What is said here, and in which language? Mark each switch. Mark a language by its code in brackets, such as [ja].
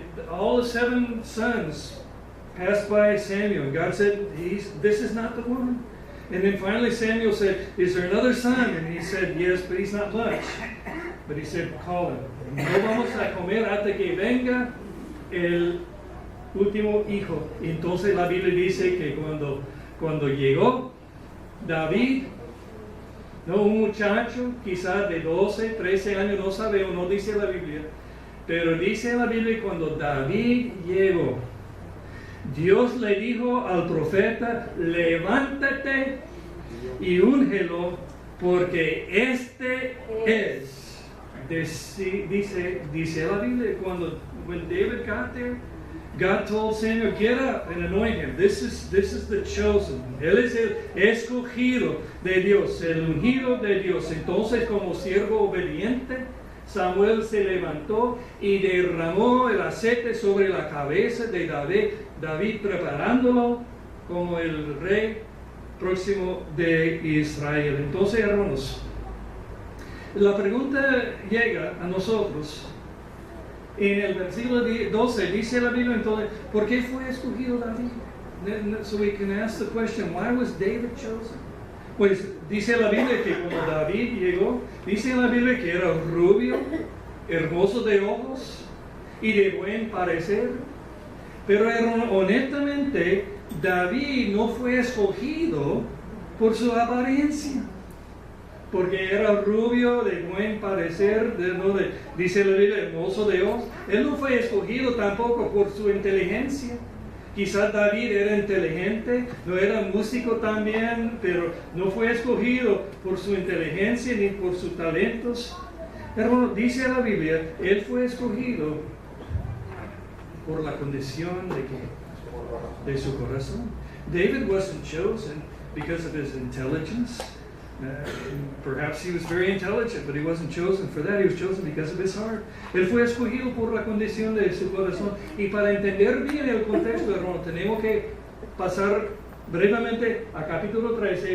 [en] All the 7 sons passed by Samuel. God said, this is not the one. And then finally Samuel said, is there another son? And he said, yes, but he's not much. But he said, call him. [es] No vamos a comer hasta que venga el último hijo. Entonces la Biblia dice que cuando llegó David, no, un muchacho quizás de 12, 13 años, no sabemos, no dice la Biblia. Pero dice la Biblia, cuando David llegó, Dios le dijo al profeta, levántate y úngelo, porque este es. Dice la Biblia, [en] when David got there, God told Samuel, get up and anoint him. This is the chosen. [es] Él es el escogido de Dios, el ungido de Dios. Entonces, como siervo obediente, Samuel se levantó y derramó el aceite sobre la cabeza de David preparándolo como el rey próximo de Israel. Entonces, hermanos, la pregunta llega a nosotros. En el versículo 12 dice la Biblia entonces, ¿por qué fue escogido David? [en] So we can ask the question, why was David chosen? [es] Pues dice la Biblia que cuando David llegó, dice la Biblia que era rubio, hermoso de ojos y de buen parecer. Pero honestamente, David no fue escogido por su apariencia, porque era rubio, de buen parecer, dice la Biblia, hermoso de ojos. Él no fue escogido tampoco por su inteligencia. Quizás David era inteligente, no era músico también, pero no fue escogido por su inteligencia ni por sus talentos. Pero dice la Biblia, él fue escogido por la condición de su corazón. [en] David wasn't chosen because of his intelligence. Perhaps he was very intelligent, but he wasn't chosen for that. He was chosen because of his heart. [es] Él fue escogido por la condición de su corazón. Y para entender bien el contexto, hermano, tenemos que pasar brevemente a capítulo 13.